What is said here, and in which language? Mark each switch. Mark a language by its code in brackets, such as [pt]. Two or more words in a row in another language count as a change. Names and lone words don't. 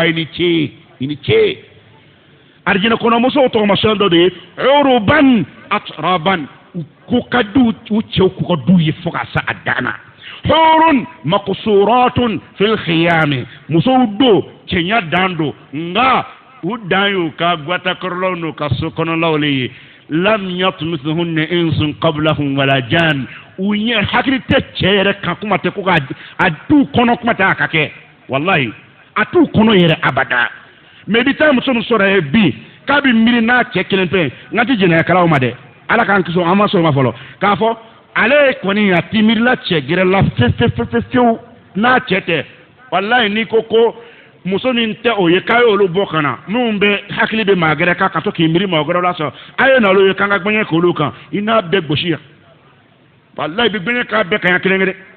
[bm] I ni ce arijinɛ kɔnɔ musow tɔgɔmasɛn dɔ de ye [ar] عربا أترابا [bm] ko ka di u cɛw k'u ka du ye fo ka se a dan na [ar] حور مقصورات في الخيام [bm] musow do cɛnya dan do nka u dan y'u ka gwatakɔrɔlaw n'u ka so kɔnɔlaw le ye [ar] لم يطمثهن إنس قبلهم ولا جان [bm] u ɲɛ hakili tɛ cɛ yɛrɛ kan kuma tɛ ko a du kɔnɔ kuma tɛ a ka kɛ wallahi a t'u kɔnɔ yɛrɛ abada mais bi taa muso min sɔrɔ ye bi k'a bɛ miiri n'a cɛ kelen pe n ka ti jɛnɛyakɛlaw ma dɛ ala k'an kisi an ma sɔn ma fɔlɔ k'a fɔ ale kɔni a ti miirila cɛ gɛrɛ la fewu n'a cɛ tɛ walayi n'i ko muso min tɛ o ye k'a ye olu bɔ ka na minnu bɛ hakili bɛ maa gɛrɛ kan ka to k'i miiri maa gɛrɛ la sɔrɔ a ye na olu ye k'an ka gbɛŋɛ k'olu kan I n'a bɛɛ gosi yan walayi bi gbɛŋɛ k'a bɛɛ kan yan kelen kelen